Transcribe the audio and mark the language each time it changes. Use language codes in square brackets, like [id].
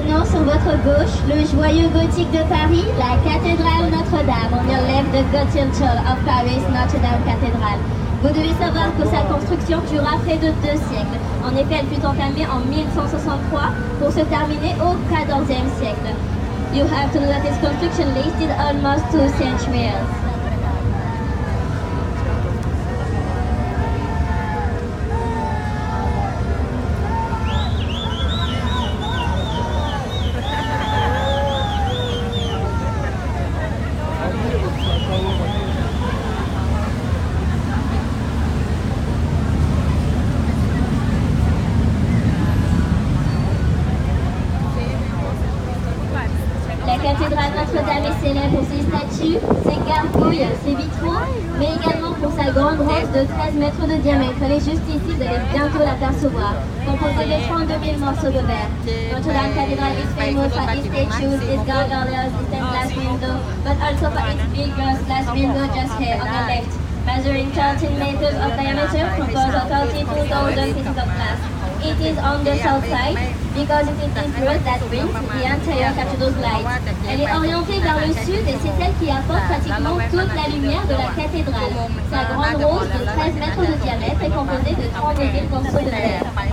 [fr] sur votre gauche, le joyau gothique de Paris, la cathédrale Notre-Dame. [en] On your left, the Cathedral of Paris, Notre-Dame Cathédrale. [fr] Vous devez savoir que sa construction durera près de 2 siècles. En effet, elle fut entamée en 1163 pour se terminer au XIVe siècle. [en] You have to know that its construction lasted almost 2 centuries. [fr] La cathédrale Notre-Dame est célèbre pour ses statues, ses gargouilles, ses vitraux, mais également pour sa grande rose de 13 mètres de diamètre. Elle est juste ici, vous allez bientôt l'apercevoir, composée de 32 000 morceaux de verre. [en] Notre-Dame Cathédrale is famous for its statues, its gargoyles, its stained glass window, but also for its big glass window just here on the left, measuring 13 meters of diameter, composed of 32,000 pieces of glass. It is on the south side because it is this road that brings the entire cathedral light. [fr] Elle est orientée vers le sud et c'est elle qui apporte pratiquement toute la lumière de la cathédrale. Sa grande rose de 13 mètres de diamètre est composée de 32 000 morceaux de verre.